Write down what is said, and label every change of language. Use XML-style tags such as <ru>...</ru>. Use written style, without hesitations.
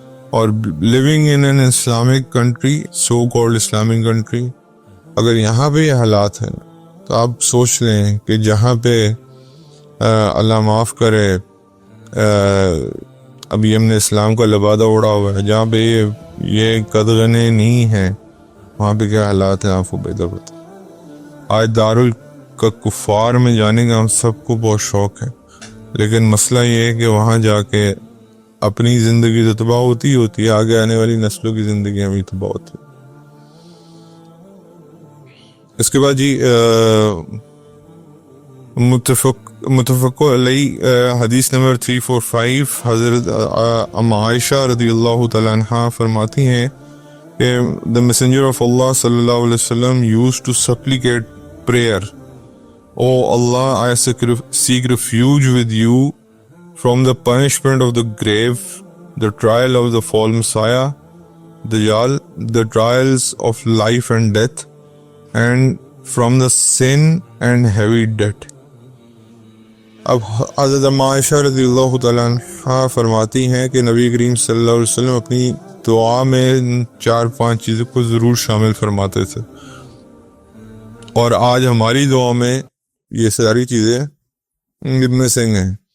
<ur>اور</ur> <en>living in an Islamic country,</en> <ur>so called Islamic country, اگر یہاں پہ یہ حالات ہیں تو آپ سوچ لیں کہ جہاں پہ اللہ معاف کرے ابھی ہم نے اسلام کا لبادہ اڑا ہوا ہے، جہاں پہ یہ قدغنیں نہیں ہیں، وہاں پہ کیا حالات ہیں آپ کو بہتر پتہ. آج کفار میں جانے کا ہم سب کو بہت شوق ہے، لیکن مسئلہ یہ ہے کہ وہاں جا کے اپنی زندگی تو تباہ ہوتی ہے، آگے آنے والی نسلوں کی زندگیاں بھی تباہ ہوتی ہیں. اس کے بعد جی متفق علیہ حدیث نمبر 345 حضرت عائشہ رضی اللہ تعالیٰ عنہ فرماتی ہیں کہ</ur> <en>the messenger of Allah صلی اللہ علیہ وسلم used to supplicate prayer, "Oh Allah, I seek refuge with you from the punishment of the grave, the trial of the false Messiah, Dajjal, the trials of life and death, and from the sin and heavy debt."</en> <ur>اب حضرت عائشہ رضی اللہ تعالیٰ عنہ فرماتی ہیں کہ نبی کریم صلی اللہ علیہ وسلم اپنی دعا میں 4-5 چیزوں کو ضرور شامل فرماتے تھے، اور آج ہماری دعا میں یہ ساری چیزیں مسنگ ہیں.</ur>